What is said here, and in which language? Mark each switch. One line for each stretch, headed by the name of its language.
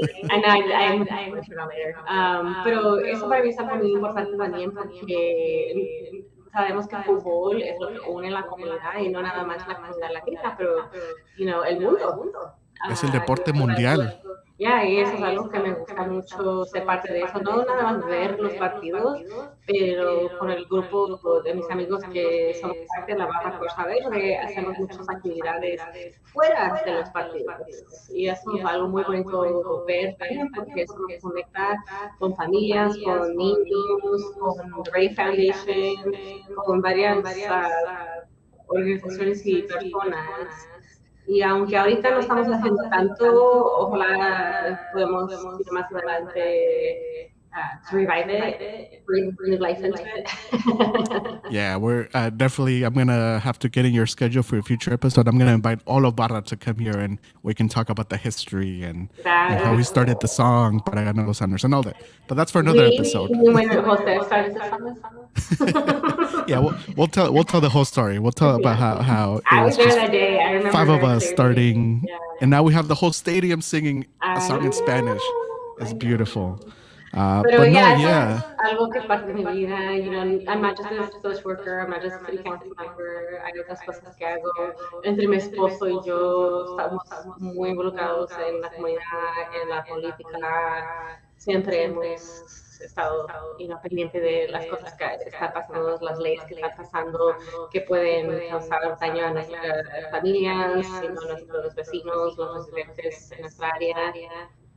English: And I'm mention that later.
Spanish: Pero eso para mí es algo muy importante también, porque sabemos que el fútbol es lo que une la comunidad, y no nada más la comunidad latina, pero el mundo. Es el deporte mundial. Ya, y eso es algo que me gusta mucho ser parte de eso, no nada más ver los partidos, pero con el grupo de mis amigos que somos parte de la Baja Fuerza Verde, hacemos muchas actividades fuera de los partidos. Y eso es algo muy bonito ver también, porque eso nos conecta con familias, con niños, con The Ray Foundation, con varias organizaciones y personas. Y aunque ahorita no estamos haciendo tanto, ojalá podemos ir más adelante
English: to revive it, bring life into it. Yeah, we're definitely, I'm going to have to get in your schedule for a future episode. I'm going to invite all of Barra to come here, and we can talk about the history and how we started the song, Para Ganar los Honors, and all that. But that's for another episode. When Jose started the song? Yeah, we'll tell the whole story. We'll tell about how I was there that day. I remember 5 of us starting, and now we have the whole stadium singing a song in Spanish. It's beautiful.
Spanish: Pero yeah, algo que es parte de mi vida.
English: I'm not just a social worker, I'm not just a city council member.
Spanish: Hay otras cosas que hago. Entre mi esposo y yo estamos muy involucrados en la comunidad, en la política. Siempre hemos estado pendiente de las cosas que están pasando, las leyes que están pasando, que pueden causar daño a nuestras familias, a nuestros vecinos, los residentes en nuestra área.